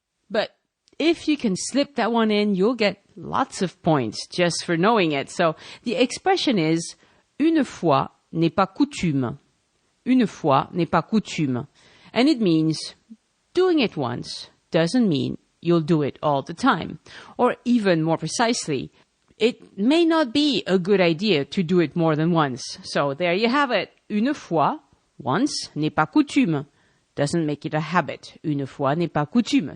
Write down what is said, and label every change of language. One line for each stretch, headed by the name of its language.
English: But if you can slip that one in, you'll get lots of points just for knowing it. So the expression is
French: une fois n'est pas coutume. Une fois n'est pas coutume.
English: And it means doing it once doesn't mean you'll do it all the time. Or even more precisely, it may not be a good idea to do it more than once. So there you have it.
French: Une fois,
English: once,
French: n'est pas coutume.
English: Doesn't make it a habit.
French: Une fois n'est pas coutume.